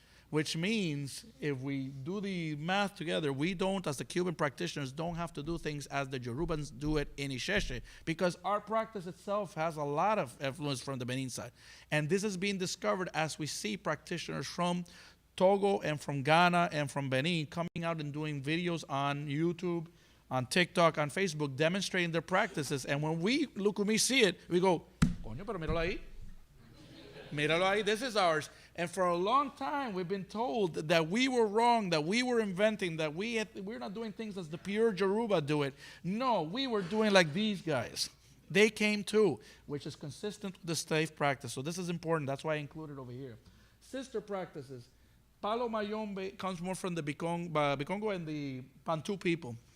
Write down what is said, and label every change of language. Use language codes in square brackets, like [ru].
[en] Which means if we do the math together, we don't, as the Cuban practitioners, don't have to do things as the Yorubans do it in Isheshe, because our practice itself has a lot of influence from the Benin side. And this is being discovered as we see practitioners from Togo and from Ghana and from Benin coming out and doing videos on YouTube, on TikTok, on Facebook, demonstrating their practices. And when we see it, we go, [es] coño, pero míralo ahí. Míralo ahí, [en] this is ours. And for a long time, we've been told that we were wrong, that we were inventing, that we're not doing things as the pure Yoruba do it. No, we were doing like these guys. They came too, which is consistent with the slave practice. So this is important. That's why I included it over here. Sister practices. Palo Mayombe comes more from the Bikongo and the Bantu people.